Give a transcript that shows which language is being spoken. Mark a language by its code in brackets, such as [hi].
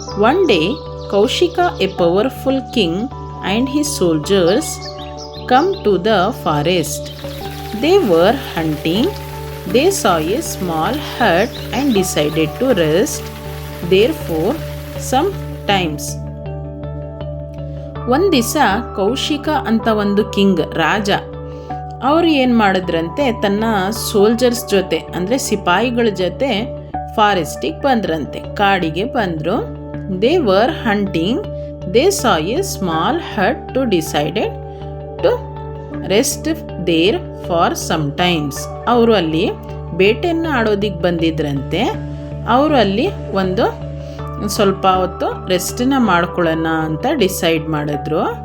[en] One day Kaushika, a powerful king and his soldiers come to the forest. They were hunting. They saw a small hut and decided to rest there for some times. [kn] ಒಂದು ದಿವಸ ಕೌಶಿಕ ಅಂತ ಒಂದು king, ರಾಜ, ಅವರು ಏನು ಮಾಡಿದ್ರಂತೆ, ತನ್ನ soldiers ಜೊತೆ ಅಂದರೆ ಸಿಪಾಯಿಗಳ ಜೊತೆ ಫಾರೆಸ್ಟಿಗೆ ಬಂದ್ರಂತೆ, ಕಾಡಿಗೆ ಬಂದರು. [en] They were hunting. They saw a small hut to decided to rest there for some times. [kn] ಅವರು ಅಲ್ಲಿ ಬೇಟೆಯನ್ನು ಆಡೋದಿಕ್ಕೆ ಬಂದಿದ್ರಂತೆ. ಅವರು ಅಲ್ಲಿ ಒಂದು ಸ್ವಲ್ಪ ಹೊತ್ತು ರೆಸ್ಟನ್ನ ಮಾಡ್ಕೊಳ್ಳೋಣ ಅಂತ ಡಿಸೈಡ್ ಮಾಡಿದ್ರು.